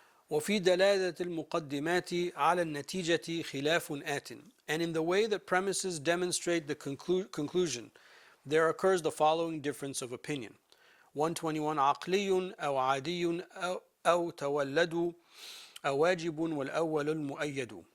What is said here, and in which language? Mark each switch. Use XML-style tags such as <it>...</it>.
<ar>وفي دلالة المقدمات على النتيجة خلاف آت.</ar> <en>And in the way that premises demonstrate the conclusion, there occurs the following difference of opinion.</en> <ar>121 عقلي أو عادي أو تولد أو واجب والأول المؤيد.</ar>